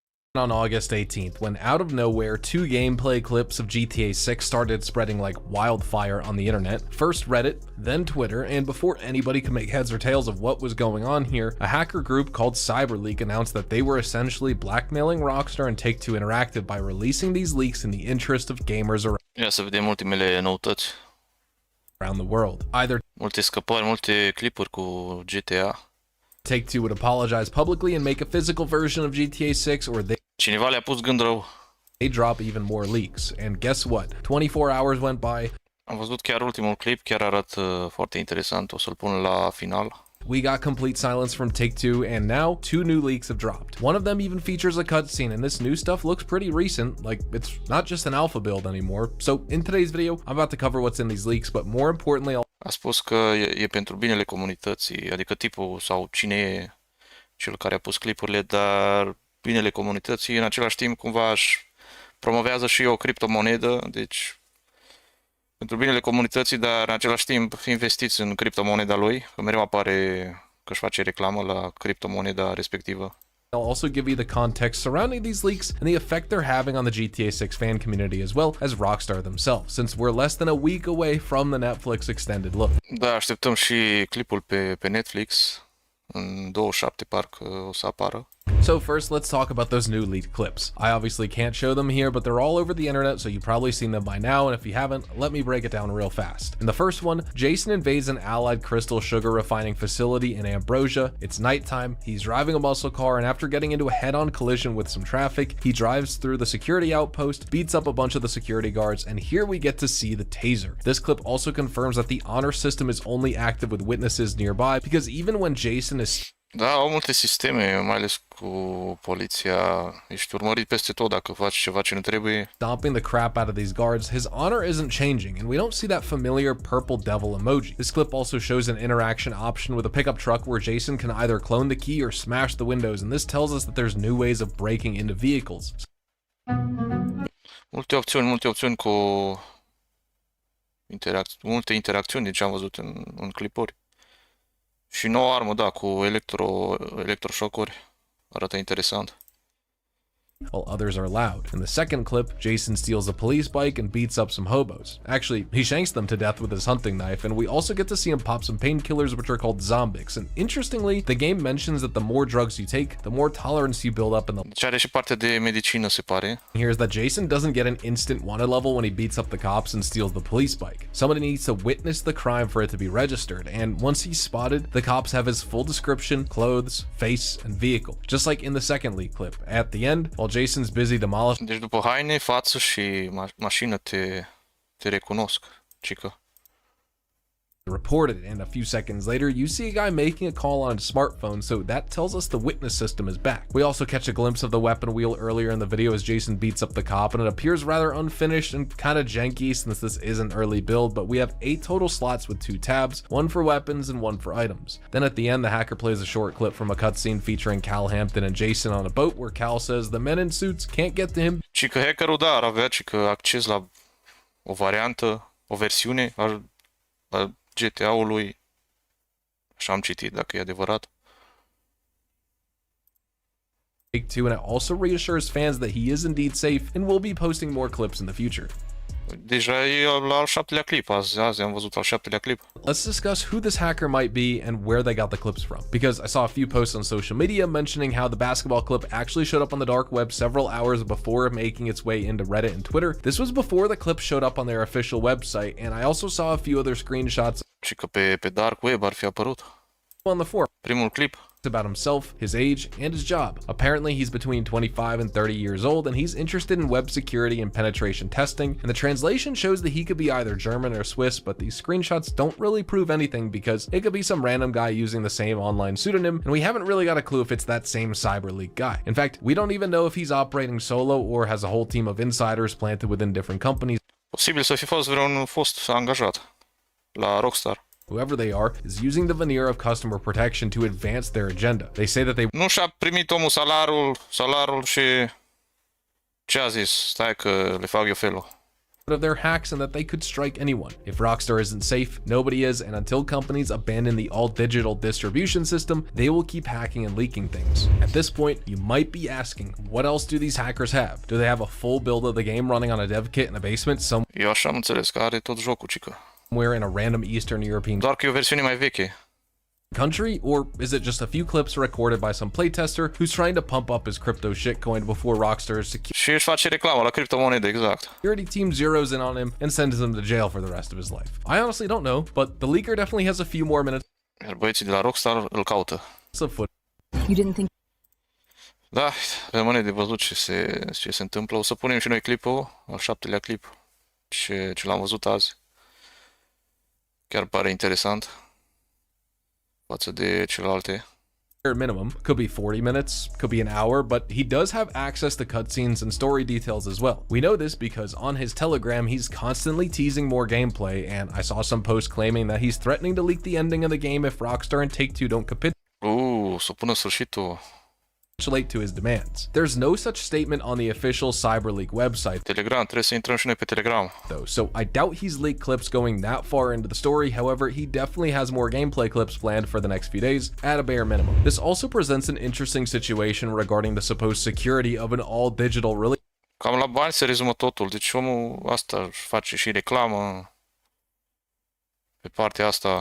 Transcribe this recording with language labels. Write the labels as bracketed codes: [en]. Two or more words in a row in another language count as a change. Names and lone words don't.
[en] On August 18th, when out of nowhere, 2 gameplay clips of GTA 6 started spreading like wildfire on the internet. First Reddit, then Twitter, and before anybody could make heads or tails of what was going on here, a hacker group called CyberLeak announced that they were essentially blackmailing Rockstar and Take-Two Interactive by releasing these leaks in the interest of gamers [ro] Ia să vedem ultimele noutăți. [en] around the world. Either [ro] Multe scăpări, multe clipuri cu GTA. [en] Take-Two would apologize publicly and make a physical version of GTA 6, or [ro] Cineva le-a pus gând rău. [en] they drop even more leaks. And guess what? 24 hours went by. [ro] Am văzut chiar ultimul clip, chiar arată foarte interesant. O să-l pun la final. [en] We got complete silence from Take-Two, and now 2 new leaks have dropped. One of them even features a cutscene, and this new stuff looks pretty recent, like it's not just an alpha build anymore. So in today's video, I'm about to cover what's in these leaks, but more importantly, [ro] A spus că e pentru binele comunității, adică tipul sau cine e cel care a pus clipurile, dar binele comunității, în același timp cumva își promovează și o criptomonedă, deci pentru binele comunității, dar în același timp investiți în criptomoneda lui, că mereu apare că își face reclamă la criptomoneda respectivă. [en] I'll also give you the context surrounding these leaks and the effect they're having on the GTA 6 fan community as well as Rockstar themselves, since we're less than a week away from the Netflix extended look. [ro] Da, așteptăm și clipul pe Netflix. În 27 parcă o să apară. [en] So first, let's talk about those new leaked clips. I obviously can't show them here, but they're all over the internet, so you've probably seen them by now, and if you haven't, let me break it down real fast. In the first one, Jason invades an Allied crystal sugar refining facility in Ambrosia. It's nighttime, he's driving a muscle car, and after getting into a head-on collision with some traffic, he drives through the security outpost, beats up a bunch of the security guards, and here we get to see the taser. This clip also confirms that the honor system is only active with witnesses nearby, because even when Jason is [ro] Da, au multe sisteme, mai ales cu poliția. Ești urmărit peste tot dacă faci ceva ce nu trebuie. [en] stomping the crap out of these guards, his honor isn't changing, and we don't see that familiar purple devil emoji. This clip also shows an interaction option with a pickup truck where Jason can either clone the key or smash the windows, and this tells us that there's new ways of breaking into vehicles. [ro] Multe opțiuni cu multe interacțiuni, deci am văzut în clipuri. Și nouă armă, da, cu electroșocuri. Arată interesant. [en] While others are loud. In the second clip, Jason steals a police bike and beats up some hobos. Actually, he shanks them to death with his hunting knife, and we also get to see him pop some painkillers which are called zombics. And interestingly, the game mentions that the more drugs you take, the more tolerance you build up in the [ro] Deci are și parte de medicină, se pare. [en] Here's that Jason doesn't get an instant wanted level when he beats up the cops and steals the police bike. Somebody needs to witness the crime for it to be registered, and once he's spotted, the cops have his full description, clothes, face, and vehicle. Just like in the second leak clip. At the end, while Jason's busy demolishing [ro] Deci după haine, față și mașină te recunosc, cică. [en] reported it, and a few seconds later, you see a guy making a call on his smartphone, so that tells us the witness system is back. We also catch a glimpse of the weapon wheel earlier in the video as Jason beats up the cop, and it appears rather unfinished and kind of janky since this is an early build, but we have 8 total slots with 2 tabs, one for weapons and one for items. Then at the end, the hacker plays a short clip from a cutscene featuring Cal Hampton and Jason on a boat where Cal says the men in suits can't get to him. [ro] Cică hackerul, da, ar avea cică acces la o variantă, o versiune a GTA-ului. Așa am citit, dacă e adevărat. [en] Take-Two, and it also reassures fans that he is indeed safe and will be posting more clips in the future. [ro] Deja e la al 7-lea clip, azi am văzut al 7-lea clip. [en] Let's discuss who this hacker might be and where they got the clips from, because I saw a few posts on social media mentioning how the basketball clip actually showed up on the dark web several hours before making its way into Reddit and Twitter. This was before the clip showed up on their official website, and I also saw a few other screenshots [ro] Și că pe [en] dark web [ro] ar fi apărut. [en] on the forum [ro] Primul clip. [en] about himself, his age, and his job. Apparently, he's between 25 and 30 years old, and he's interested in web security and penetration testing, and the translation shows that he could be either German or Swiss, but these screenshots don't really prove anything because it could be some random guy using the same online pseudonym, and we haven't really got a clue if it's that same CyberLeak guy. In fact, we don't even know if he's operating solo or has a whole team of insiders planted within different companies. [ro] Posibil să fi fost vreun fost angajat la Rockstar. [en] Whoever they are is using the veneer of customer protection to advance their agenda. They say that they [ro] Nu și-a primit omul salarul și ce a zis? Stai că le fac eu felul. [en] of their hacks and that they could strike anyone. If Rockstar isn't safe, nobody is, and until companies abandon the all-digital distribution system, they will keep hacking and leaking things. At this point, you might be asking, what else do these hackers have? Do they have a full build of the game running on a dev kit in a basement [ro] Eu așa am înțeles că are tot jocul, cică. [en] somewhere in a random Eastern European [ro] Doar că e o versiune mai veche. [en] country, or is it just a few clips recorded by some playtester who's trying to pump up his crypto shitcoin before Rockstar's [ro] Și își face reclamă la criptomonede, exact. [en] security team zeroes in on him and sends him to jail for the rest of his life? I honestly don't know, but the leaker definitely has a few more minutes [ro] Iar băieții de la Rockstar îl caută. [en] of footage You didn't think [ro] Da, rămâne de văzut ce se întâmplă. O să punem și noi clipul, al 7-lea clip, ce l-am văzut azi. Chiar pare interesant față de celelalte. [en] minimum. Could be 40 minutes, could be an hour, but he does have access to cutscenes and story details as well. We know this because on his Telegram, he's constantly teasing more gameplay, and I saw some posts claiming that he's threatening to leak the ending of the game if Rockstar and Take-Two don't capitulate [ro] Să pună sfârșitul. [en] to his demands. There's no such statement on the official CyberLeak website, [ro] Telegram, trebuie să intrăm și noi pe Telegram. [en] though, so I doubt he's leaked clips going that far into the story. However, he definitely has more gameplay clips planned for the next few days, at a bare minimum. This also presents an interesting situation regarding the supposed security of an all-digital release. [ro] Cam la bani se rezumă totul, deci omul asta își face și reclamă pe partea asta.